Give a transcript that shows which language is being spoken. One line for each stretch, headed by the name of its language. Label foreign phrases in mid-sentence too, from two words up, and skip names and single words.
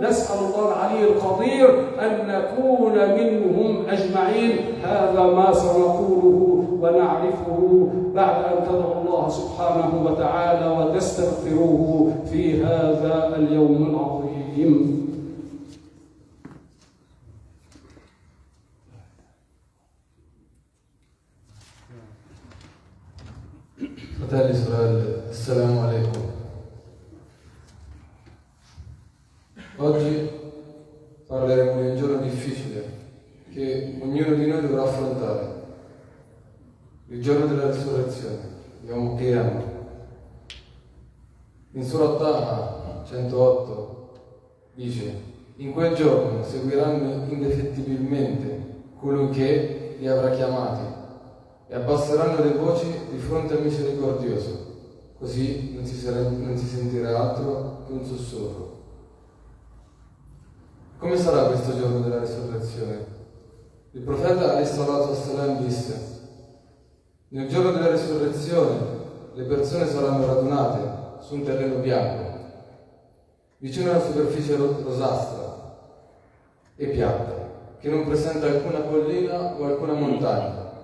Arabic: نسأل الله العلي القدير أن نكون منهم أجمعين. هذا ما سنقوله ونعرفه بعد أن تدعو الله سبحانه وتعالى وتستغفروه في هذا اليوم العظيم.
Italian: Fratelli e sorelle,
Arabic: السلام عليكم.
Italian: Oggi parleremo di un giorno difficile che ognuno di noi dovrà affrontare, il giorno della risurrezione,
Arabic: يوم القيامة.
Italian: In Surah Taha 108 dice: in quel giorno seguiranno indefettibilmente colui che li avrà chiamati e abbasseranno le voci di fronte al misericordioso, così non si sentirà altro che un sussurro. Come sarà questo giorno della risurrezione? Il profeta
Arabic: عليه الصلاة والسلام
Italian: disse: nel giorno della risurrezione le persone saranno radunate su un terreno bianco, vicino a una superficie rosastra e piatta, che non presenta alcuna collina o alcuna montagna.